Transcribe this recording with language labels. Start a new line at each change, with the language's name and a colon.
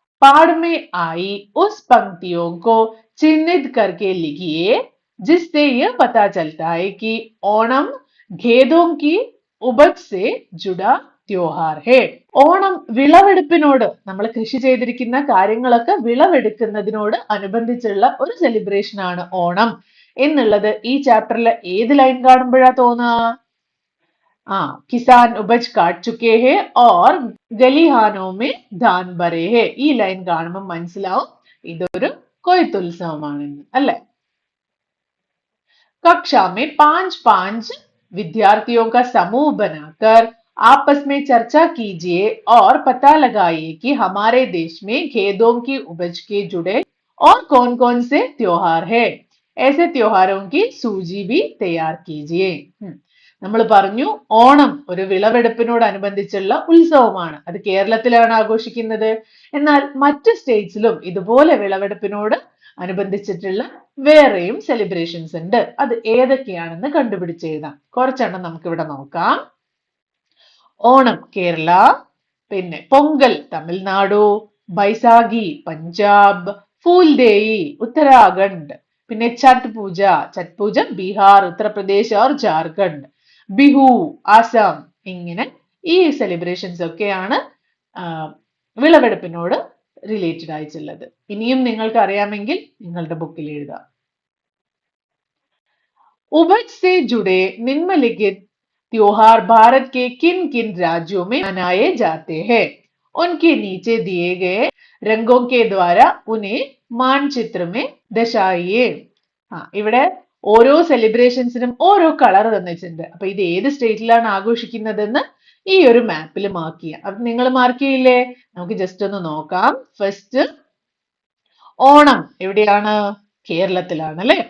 Hindi: पाठ में आई उस पंक्तियों को चिन्हित करके लिखिए जिससे यह पता चलता है कि ओणम खेतों की उपज से जुड़ा त्योहार है.
Malayalam: ഓണം വിളവെടുപ്പിനോട്, നമ്മൾ കൃഷി ചെയ്തിരിക്കുന്ന കാര്യങ്ങളൊക്കെ വിളവെടുക്കുന്നതിനോട് അനുബന്ധിച്ചുള്ള ഒരു സെലിബ്രേഷൻ ആണ് ഓണം എന്നുള്ളത് ഈ ചാപ്റ്ററിലെ ഏത് ലൈൻ കാണുമ്പോഴാ തോന്നുക?
Hindi: किसान उपज काट चुके हैं और गलिहानों में धान भरे हैं.
Malayalam: ഈ ലൈൻ കാണുമ്പോൾ മനസ്സിലാവും ഇതൊരു കൊയ്ത്തുത്സവമാണെന്ന്, അല്ലെ?
Hindi: कक्षा में 5 विद्यार्थियों का समूह बनाकर आपस में चर्चा कीजिए और पता लगाइए कि हमारे देश में खेतों की उपज के जुड़े और कौन कौन से त्योहार है. ऐसे त्योहारों की सूची भी तैयार कीजिए.
Malayalam: നമ്മൾ പറഞ്ഞു ഓണം ഒരു വിളവെടുപ്പിനോടനുബന്ധിച്ചുള്ള ഉത്സവമാണ്. അത് കേരളത്തിലാണ് ആഘോഷിക്കുന്നത്. എന്നാൽ മറ്റ് സ്റ്റേറ്റ്സിലും ഇതുപോലെ വിളവെടുപ്പിനോട് അനുബന്ധിച്ചിട്ടുള്ള വേറെയും സെലിബ്രേഷൻസ് ഉണ്ട്. അത് ഏതൊക്കെയാണെന്ന് കണ്ടുപിടിച്ചെഴുതാം. കുറച്ചെണ്ണം നമുക്കിവിടെ നോക്കാം. ഓണം കേരള, പിന്നെ പൊങ്കൽ തമിഴ്നാടു, ബൈസാഖി പഞ്ചാബ്, ഫൂൽദേയി ഉത്തരാഖണ്ഡ്, പിന്നെ ഛഠ് പൂജ. ഛഠ് പൂജ ബീഹാർ, ഉത്തർപ്രദേശ് ഓർ ജാർഖണ്ഡ്. ബിഹു ആസാം. ഇങ്ങനെ ഈ സെലിബ്രേഷൻസ് ഒക്കെയാണ് വിളവെടുപ്പിനോട് റിലേറ്റഡ് ആയിട്ടുള്ളത്. ഇനിയും നിങ്ങൾക്ക് അറിയാമെങ്കിൽ നിങ്ങളുടെ ബുക്കിൽ എഴുതാം.
Hindi: उपज से जुड़े निम्नलिखित त्योहार भारत के किन किन राज्यों में मनाए जाते हैं? उनके नीचे दिए गए रंगों के द्वारा उन्हें മാൻചിത്ര में ദർശായിയേ.
Malayalam: ഇവിടെ ഓരോ സെലിബ്രേഷൻസിനും ഓരോ കളർ തന്നിട്ടുണ്ട്. അപ്പൊ ഇത് ഏത് സ്റ്റേറ്റിലാണ് ആഘോഷിക്കുന്നതെന്ന് ഈ ഒരു മാപ്പിൽ മാർക്ക് ചെയ്യാം. അപ്പൊ നിങ്ങൾ മാർക്ക് ചെയ്യില്ലേ? നമുക്ക് ജസ്റ്റ് ഒന്ന് നോക്കാം. ഫസ്റ്റ് ഓണം എവിടെയാണ്? കേരളത്തിലാണ് അല്ലെ?